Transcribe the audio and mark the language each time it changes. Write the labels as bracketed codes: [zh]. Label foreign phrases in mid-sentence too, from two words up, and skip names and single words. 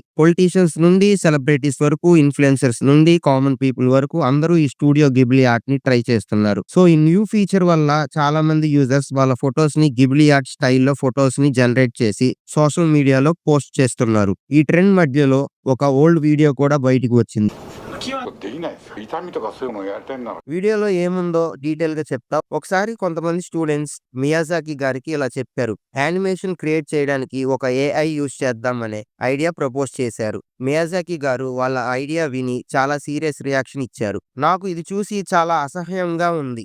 [te] పొలిటీషియన్స్ నుండి సెలబ్రిటీస్ వరకు, ఇన్ఫ్లుయెన్సర్స్ నుండి [en] common people [te] వరకు అందరూ ఈ స్టూడియో గిబ్లీ ఆర్ట్ ని ట్రై చేస్తున్నారు. సో ఈ [en] new feature [te] వల్ల చాలా మంది యూజర్స్ వాళ్ళ ఫొటోస్ ని గిబ్లీ ఆర్ట్ స్టైల్లో ఫొటోస్ ని జనరేట్ చేసి సోషల్ మీడియాలో పోస్ట్ చేస్తున్నారు. ఈ ట్రెండ్ మధ్యలో ఒక [en] old video [te] కూడా బయటికి వచ్చింది. [ja] できないですよ。痛みとかそういうのをやりたいなら。 [te] వీడియోలో ఏముందో డీటెయిల్ గా చెప్తా. ఒకసారి కొంతమంది స్టూడెంట్స్ మియాజాకి గారికి ఇలా చెప్పారు. [en] animation create [te] చేయడానికి ఒక ఏఐ యూజ్ చేద్దాం అనే [en] idea propose [te] చేశారు. మియాజాకి గారు వాళ్ళ ఐడియా విని చాలా [en] serious reaction [te] ఇచ్చారు. నాకు ఇది చూసి చాలా అసహ్యంగా ఉంది.